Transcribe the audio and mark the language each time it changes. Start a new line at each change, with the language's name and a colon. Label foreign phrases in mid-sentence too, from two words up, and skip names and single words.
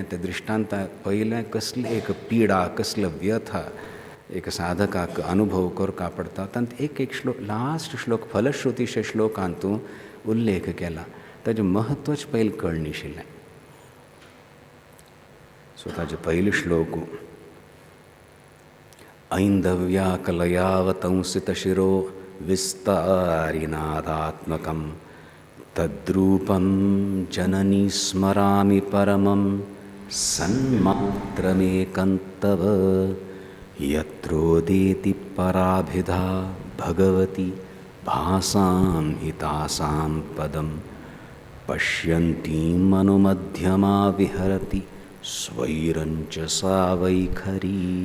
Konkani: तें दृश्टांत पयलें कसली एक पिडा कसलो व्यथा एक साधकाक अनुभव करपा पडटा. तांत एक श्लोक लास्ट श्लोक फलश्रुतीच्या श्लोकांत उल्लेख केला. ताजें महत्वच पयलीं कळनाशिल्लें. सो ताजे पयलीं श्लोक
Sanskrit: ऐंधव्या कलयावतंसितशिरो विस्तारिनादात्मकं तद्रूपं जननी स्मरामि परमं सन्मात्रमेकं तव यत्रोदेति पराभिधा भगवती भासां हितासां पदं पश्यन्तीं मनुमध्यमा विहरति स्वैरञ्च सा वैखरी.